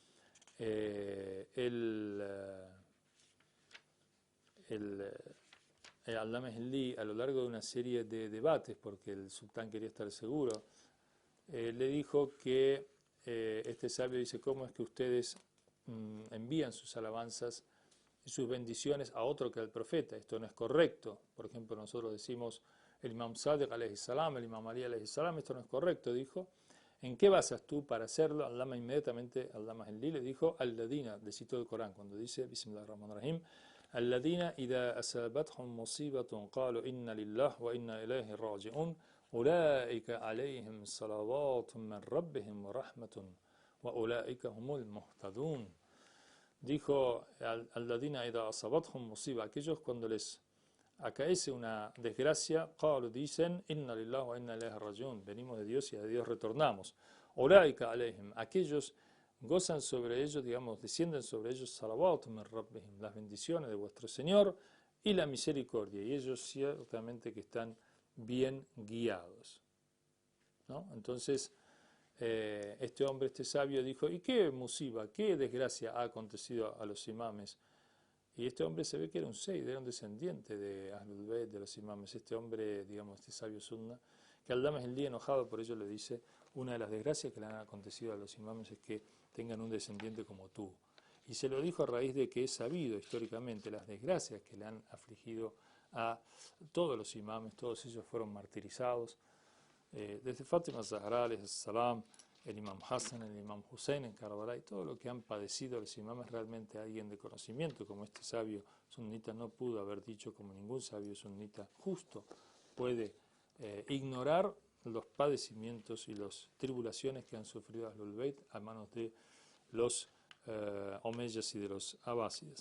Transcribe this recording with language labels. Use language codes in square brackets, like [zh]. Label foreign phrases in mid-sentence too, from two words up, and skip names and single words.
[es] Allama Hilli, a lo largo de una serie de debates, porque el sultán quería estar seguro, le dijo que este sabio dice, ¿cómo es que ustedes envían sus alabanzas y sus bendiciones a otro que al profeta? Esto no es correcto. Por ejemplo, nosotros decimos el imam Sadiq [ar] عليه السلام, [es] el imam Ali [ar] عليه السلام, [es] esto no es correcto, dijo. ¿En qué basas tú para hacerlo? Allama inmediatamente, Allama el-Li le dijo, Alladina, le citó el Corán cuando dice, [ar] بسم الله الرحمن الرحيم، الذين إذا أصابتهم مصيبة قالوا إنا لله وإنا إليه راجعون، أولئك عليهم صلوات من ربهم ورحمة، وأولئك هم المهتدون. Dijo, الذين إذا أصابتهم مصيبة, [es] aquellos cuando les acaece una desgracia, qalu, dicen, [ar] إنا لله وإنا إليه راجعون, [es] venimos de Dios y a Dios retornamos. [ar] أولئك عليهم, [es] aquellos gozan sobre ellos, digamos, descienden sobre ellos, [ar] صلوات من ربهم, [es] las bendiciones de vuestro Señor y la misericordia, y ellos ciertamente que están bien guiados, ¿no? Entonces, este hombre, este sabio, dijo, ¿y qué musiba, qué desgracia ha acontecido a los imames? Y este hombre se ve que era un seid, era un descendiente de Ahlul Bayt, de los imames. Este hombre, digamos, este sabio sunna, que Allama el-Li enojado por ello le dice, una de las desgracias que le han acontecido a los imames es que tengan un descendiente como tú. Y se lo dijo a raíz de que es sabido históricamente las desgracias que le han afligido a todos los imames, todos ellos fueron martirizados, desde Fátima Zahra, salam, el imam Hassan, el imam Hussein en Karbala, y todo lo que han padecido los imames, realmente alguien de conocimiento como este sabio sunnita no pudo haber dicho, como ningún sabio sunnita justo puede ignorar los padecimientos y las tribulaciones que han sufrido Ahlul Bayt a manos de los omeyas y de los abásidas.